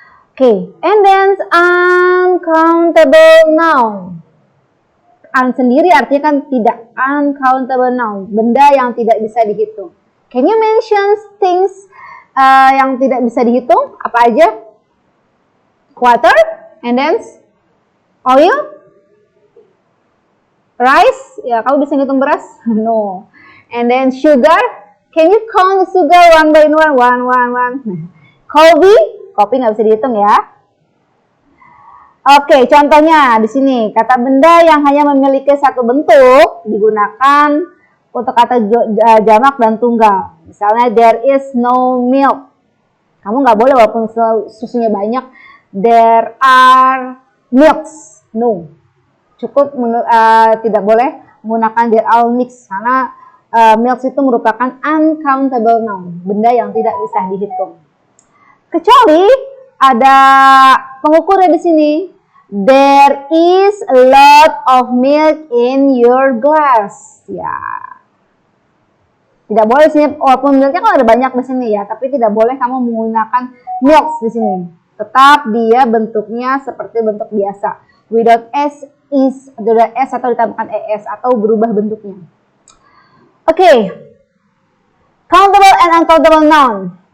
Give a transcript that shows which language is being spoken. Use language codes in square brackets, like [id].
[en] Oke, and then uncountable noun. [id] Sendiri artinya kan tidak, uncountable noun, benda yang tidak bisa dihitung. [en] Can you mention things [id] yang tidak bisa dihitung? Apa aja? [en] Water, and then oil, rice. [id] Ya, kamu bisa ngitung beras? No. [en] And then sugar. Can you count sugar one by one? [id] Kopi nggak bisa dihitung ya. Oke, contohnya di sini kata benda yang hanya memiliki satu bentuk digunakan untuk kata jamak dan tunggal. [en] Misalnya there is no milk. [id] Kamu nggak boleh walaupun susunya banyak. [en] There are milks. [id] No. Cukup tidak boleh menggunakan there are milks karena milks itu merupakan uncountable noun, benda yang tidak bisa dihitung. Kecuali ada pengukurnya di sini. [en] There is a lot of milk in your glass. [id] Ya. Tidak boleh sini, walaupun milknya kan ada banyak di sini ya, tapi tidak boleh kamu menggunakan milk di sini. Tetap dia bentuknya seperti bentuk biasa. Without s is, ada s atau ditambahkan es atau berubah bentuknya. Oke. [en] Countable and uncountable noun.